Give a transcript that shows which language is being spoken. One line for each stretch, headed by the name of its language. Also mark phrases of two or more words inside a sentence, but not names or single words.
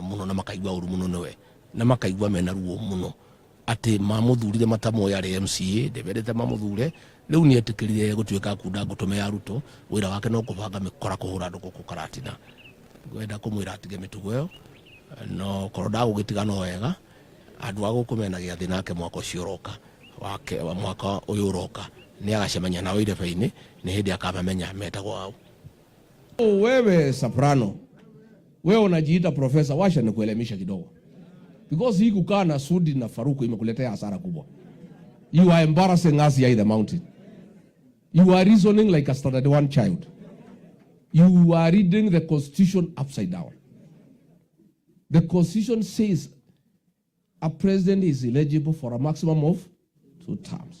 Kikuyu: muno na makaigua uru muno niwe na makaigua mena ruo muno ati mamuthurire matamoya ri MCA ndebendete mamuthure riu ni etikirire gutwika kunda ngutume ya Ruto wira wake no kubanga mikora kuhura andu guku Karatina ngwenda kumwira atige mitugo yo no koroda gugitiga no wega andu a guku mena giathi nake mwaka ucio uroka wake mwaka uyu uroka ni agacemanya nao irebe-ini ni hindi akamamenya metagwo wao.
Swahili: Wewe soprano, wewe unajiita profesa, washa nikuelemisha kidogo. Because hii kukaa na Sudi na Faruku imekuletea hasara kubwa.
English: You are embarrassing us here in the mountain. You are reasoning like a standard 1 child. You are reading the constitution upside down. The constitution says a president is eligible for a maximum of 2 terms.